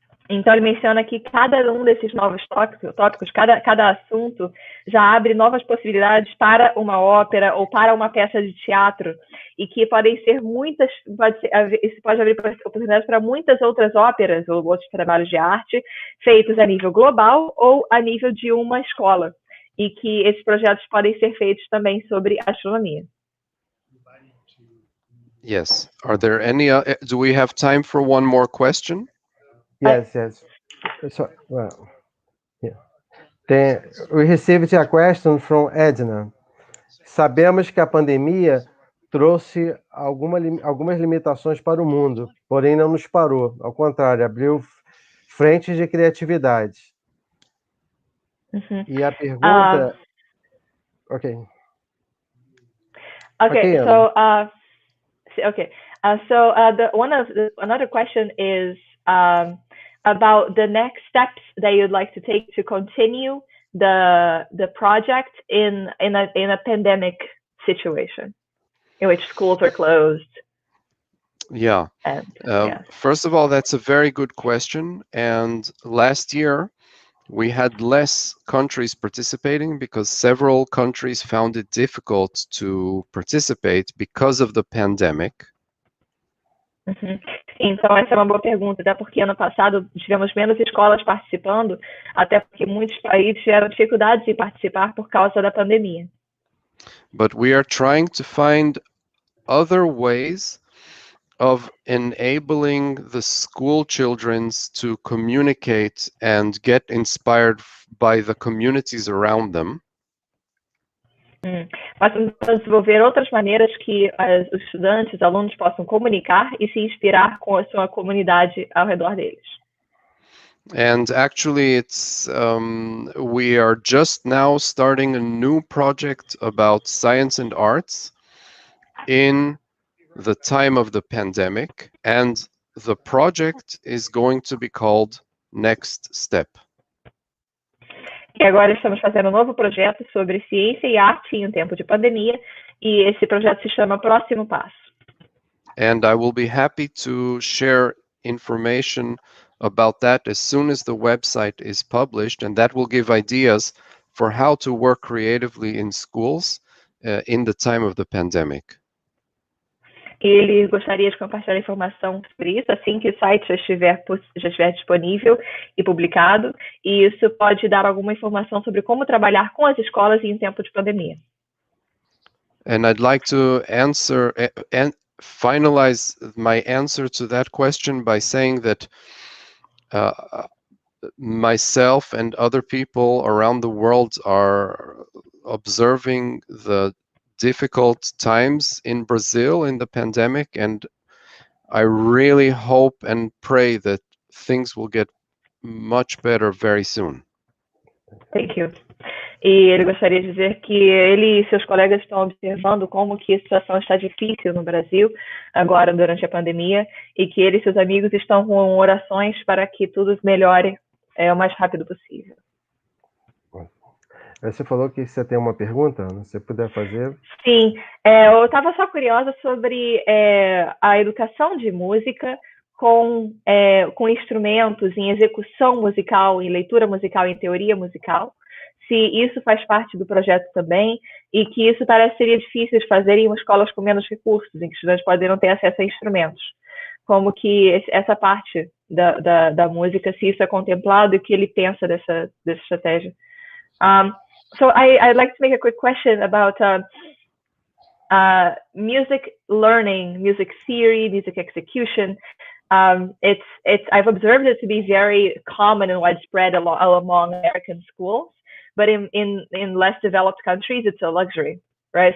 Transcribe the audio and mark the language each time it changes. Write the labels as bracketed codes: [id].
[pt] Então, ele menciona que cada um desses novos tópicos, cada assunto já abre novas possibilidades para uma ópera ou para uma peça de teatro, e que podem ser muitas, isso pode abrir oportunidades para muitas outras óperas ou outros trabalhos de arte feitos a nível global ou a nível de uma escola, e que esses projetos podem ser feitos também sobre astronomia. [en] Yes. Are there any? Do we have time for one more question? Yes. So, well, yeah. We received a question from Edna. [pt] Sabemos que a pandemia trouxe algumas limitações para o mundo, porém não nos parou. Ao contrário, abriu frentes de criatividade. E a pergunta... [en] Okay, so Another question is about the next steps that you'd like to take to continue the project in a pandemic situation in which schools are closed. Yeah. First of all, that's a very good question. And last year, we had less countries participating because several countries found it difficult to participate because of the pandemic. [pt] Então, essa é uma boa pergunta, até porque ano passado tivemos menos escolas participando, até porque muitos países tiveram dificuldades em participar por causa da pandemia. [en] But we are trying to find other ways of enabling the school children to communicate and get inspired by the communities around them. [pt] Mas tentamos desenvolver outras maneiras que os estudantes, os alunos possam comunicar e se inspirar com a sua comunidade ao redor deles. [en] And actually, it's we are just now starting a new project about science and arts in the time of the pandemic, and the project is going to be called Next Step. [pt] E agora estamos fazendo um novo projeto sobre ciência e arte em um tempo de pandemia, e esse projeto se chama Próximo Passo. [en] And I will be happy to share information about that as soon as the website is published, and that will give ideas for how to work creatively in schools in the time of the pandemic. [pt] Ele gostaria de compartilhar informação sobre isso assim que o site já estiver disponível e publicado, e isso pode dar alguma informação sobre como trabalhar com as escolas em tempo de pandemia. [en] And I'd like to answer and finalize my answer to that question by saying that myself and other people around the world are observing the difficult times in Brazil in the pandemic, and I really hope and pray that things will get much better very soon. Thank you. [pt] E ele gostaria de dizer que ele e seus colegas estão observando como que a situação está difícil no Brasil agora durante a pandemia, e que ele e seus amigos estão com orações para que tudo melhore o mais rápido possível. Você falou que você tem uma pergunta, se você puder fazer. Sim, eu estava só curiosa sobre a educação de música com instrumentos, em execução musical, em leitura musical, em teoria musical, se isso faz parte do projeto também, e que isso seria difícil de fazer em escolas com menos recursos, em que estudantes podem não ter acesso a instrumentos. Como que essa parte da música, se isso é contemplado, e o que ele pensa dessa estratégia. [en] So I'd like to make a quick question about music learning, music theory, music execution. I've observed it to be very common and widespread among American schools, but in less developed countries, it's a luxury, right?